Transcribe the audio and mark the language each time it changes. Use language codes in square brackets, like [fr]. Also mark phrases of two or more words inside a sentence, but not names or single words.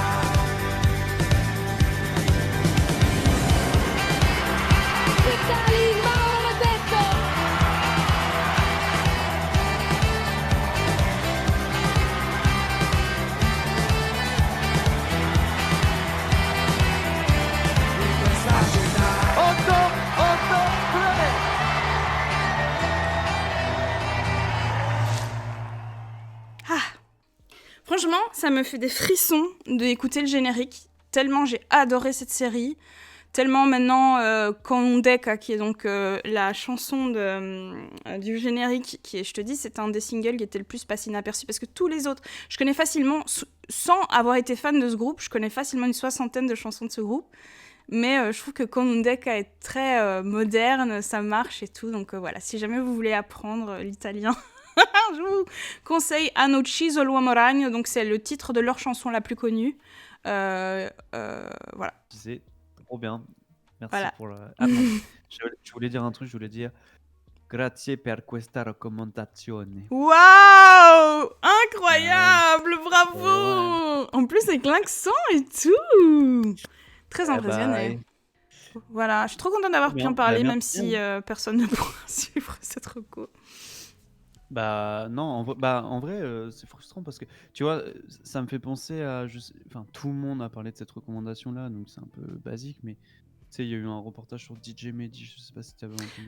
[it] Italy, maledetto! In questa città 883! [fr] Franchement, ça me fait des frissons d'écouter le générique, tellement j'ai adoré cette série, tellement maintenant Kondeka, qui est donc la chanson du générique, qui est, je te dis, c'est un des singles qui était le plus passé inaperçu, parce que tous les autres, je connais facilement, sans avoir été fan de ce groupe, je connais facilement une 60aine de chansons de ce groupe, mais je trouve que Kondeka est très moderne, ça marche et tout, donc voilà, si jamais vous voulez apprendre l'italien, Je vous conseille Hanno ucciso l'uomo ragno, donc c'est le titre de leur chanson la plus connue. Voilà. C'est trop bien. Merci Voilà. pour la... Ah non, je voulais dire un truc, je voulais dire [it] grazie per questa raccomandazione. [fr] Waouh! Incroyable! Bravo! En plus, avec l'accent et tout! Très impressionné. Voilà, je suis trop contente d'avoir pu en parler, même si personne ne pourra suivre cette reco. Bah non, en vrai, c'est frustrant parce que tu vois, ça me fait penser à, enfin, tout le monde a parlé de cette recommandation-là, donc c'est un peu basique, mais tu sais, il y a eu un reportage sur DJ Mehdi, je sais pas si tu avais entendu